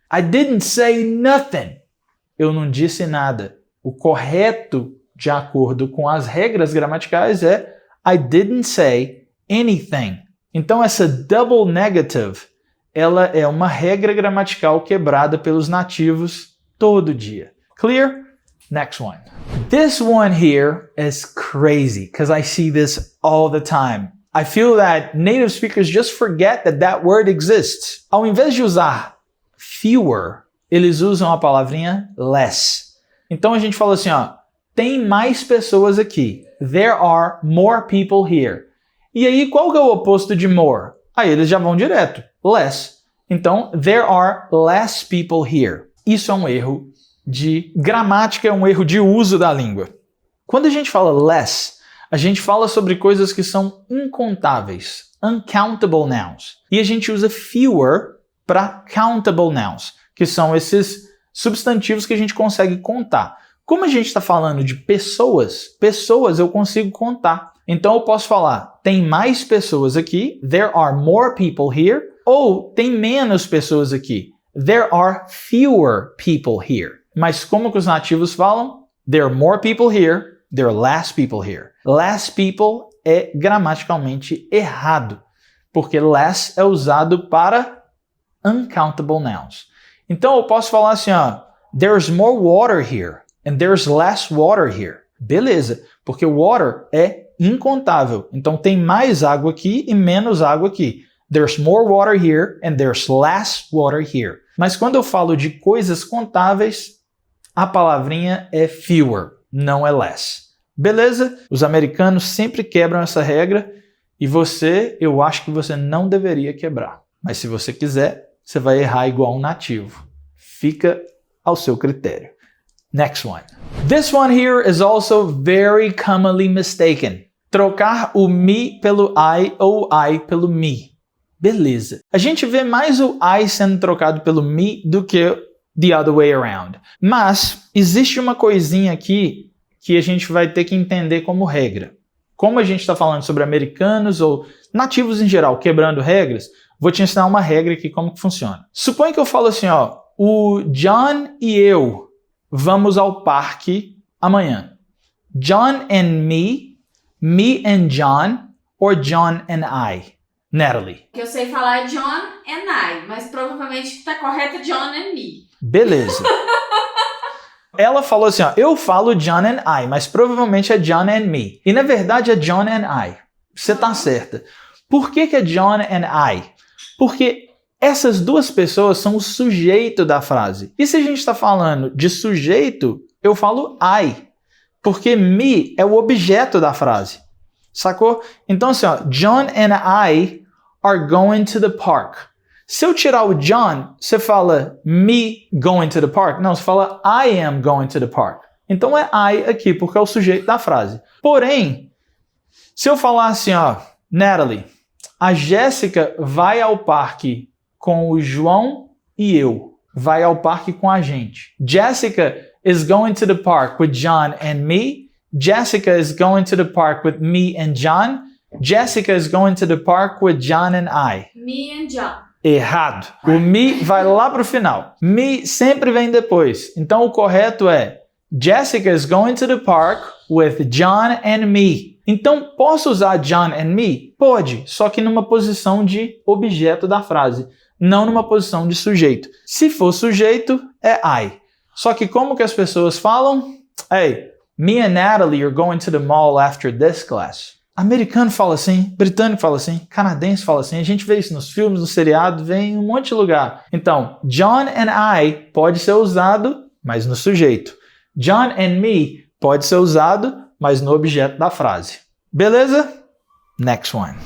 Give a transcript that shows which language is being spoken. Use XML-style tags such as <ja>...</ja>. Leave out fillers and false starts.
<en>I didn't say nothing.</en> <pt>Eu não disse nada. O correto, de acordo com as regras gramaticais, é</pt> <en>I didn't say anything.</en> <pt>Então essa double negative, ela é uma regra gramatical quebrada pelos nativos todo dia.</pt> <en>Clear? Next one. This one here is crazy because I see this all the time. I feel that native speakers just forget that that word exists.</en> <pt>Ao invés de usar fewer, eles usam a palavrinha less. Então a gente fala assim, ó, tem mais pessoas aqui.</pt> <en>There are more people here.</en> <pt>E aí, qual que é o oposto de more? Aí eles já vão direto. Less. Então,</pt> <en>there are less people here.</en> <pt>Isso é um erro de gramática, é um erro de uso da língua. Quando a gente fala less, a gente fala sobre coisas que são incontáveis.</pt> <en>Uncountable nouns.</en> <pt>E a gente usa fewer para countable nouns, que são esses substantivos que a gente consegue contar. Como a gente está falando de pessoas, pessoas eu consigo contar. Então eu posso falar, tem mais pessoas aqui,</pt> <en>there are more people here,</en> <pt>ou tem menos pessoas aqui,</pt> <en>there are fewer people here.</en> <pt>Mas como que os nativos falam?</pt> <en>There are more people here, there are less people here.</en> <pt>Less people é gramaticalmente errado, porque less é usado para uncountable nouns. Então eu posso falar assim, ó,</pt> <en>there's more water here. And there's less water here.</en> <pt>Beleza, porque water é incontável. Então tem mais água aqui e menos água aqui.</pt> <en>There's more water here and there's less water here.</en> <pt>Mas quando eu falo de coisas contáveis, a palavrinha é fewer, não é less. Beleza? Os americanos sempre quebram essa regra e você, eu acho que você não deveria quebrar. Mas se você quiser, você vai errar igual um nativo. Fica ao seu critério.</pt> <en>Next one. This one here is also very commonly mistaken.</en> <pt>Trocar o me pelo I ou I pelo me. Beleza. A gente vê mais o I sendo trocado pelo me do que</pt> <en>the other way around.</en> <pt>Mas existe uma coisinha aqui que a gente vai ter que entender como regra. Como a gente está falando sobre americanos ou nativos em geral quebrando regras, vou te ensinar uma regra aqui como que funciona. Suponha que eu falo assim, ó, o John e eu vamos ao parque amanhã.</pt> <en>John and me and John,</en> <pt>or</pt> <en>John and I?</en> <pt>Natalie. O que eu sei falar é</pt> <en>John and I,</en> <pt>mas provavelmente está correto</pt> <en>John and me.</en> <pt>Beleza. Ela falou assim, ó, eu falo</pt> <en>John and I,</en> <pt>mas provavelmente é</pt> <en>John and me.</en> <pt>E na verdade é</pt> <en>John and I.</en> <pt>Você tá certa. Por que é John and I? Porque essas duas pessoas são o sujeito da frase. E se a gente está falando de sujeito, eu falo I. Porque me é o objeto da frase. Sacou? Então assim, ó,</pt> <en>John and I are going to the park.</en> <pt>Se eu tirar o John, você fala</pt> <en>me going to the park?</en> <pt>Não, você fala</pt> <en>I am going to the park.</en> <pt>Então é I aqui, porque é o sujeito da frase. Porém, se eu falar assim, ó, Natalie, a Jéssica vai ao parque com o João e eu. Vai ao parque com a gente.</pt> <en>Jessica is going to the park with John and me. Jessica is going to the park with me and John. Jessica is going to the park with John and I. Me and John.</en> <pt>Errado. O me vai lá pro final. Me sempre vem depois. Então o correto é</pt> <en>Jessica is going to the park with John and me.</en> <pt>Então posso usar John and me? Pode, só que numa posição de objeto da frase, não numa posição de sujeito. Se for sujeito, é I. Só que como que as pessoas falam?</pt> <en>Hey, me and Natalie are going to the mall after this class.</en> <pt>Americano fala assim, britânico fala assim, canadense fala assim. A gente vê isso nos filmes, no seriado, vem em um monte de lugar. Então,</pt> <en>John and I</en> <pt>pode ser usado, mas no sujeito.</pt> <en>John and me</en> <pt>pode ser usado, mas no objeto da frase. Beleza?</pt> <en>Next one.</en>